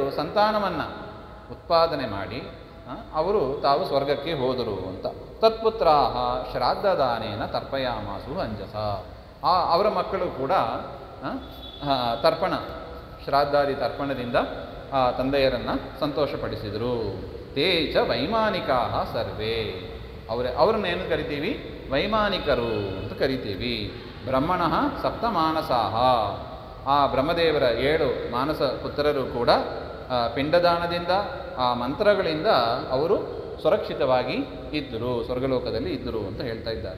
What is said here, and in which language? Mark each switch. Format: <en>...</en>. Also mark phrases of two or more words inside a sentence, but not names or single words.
<kn>ಸಂತಾನವನ್ನು ಉತ್ಪಾದನೆ ಮಾಡಿ ಅವರು ತಾವು ಸ್ವರ್ಗಕ್ಕೆ ಹೋದರು ಅಂತ.</kn> <sa>ತತ್ಪುತ್ರಾಹ ಶ್ರಾದ್ದದಾನೇನ ತರ್ಪಯಾಮಾಸು ಅಂಜಸ.</sa> <kn>ಅವರ ಮಕ್ಕಳು ಕೂಡ ತರ್ಪಣ, ಶ್ರಾದ್ದಾದಿ ತರ್ಪಣದಿಂದ ಆ ತಂದೆಯರನ್ನು ಸಂತೋಷಪಡಿಸಿದರು.</kn> <sa>ತೇ ಚ ವೈಮಾನಿಕಾ ಸರ್ವೇ.</sa> <kn>ಅವರನ್ನೇನು ಕರಿತೀವಿ? ವೈಮಾನಿಕರು ಅಂತ ಕರಿತೀವಿ.</kn> <sa>ಬ್ರಹ್ಮಣಃ ಸಪ್ತಮಾನಸಾಹ.</sa> <kn>ಆ ಬ್ರಹ್ಮದೇವರ 7 ಮಾನಸ ಪುತ್ರರು ಕೂಡ ಪಿಂಡದಾನದಿಂದ ಆ ಮಂತ್ರಗಳಿಂದ ಅವರು ಸುರಕ್ಷಿತವಾಗಿ ಇದ್ದರು, ಸ್ವರ್ಗಲೋಕದಲ್ಲಿ ಇದ್ದರು ಅಂತ ಹೇಳ್ತಾ ಇದ್ದಾರೆ.</kn>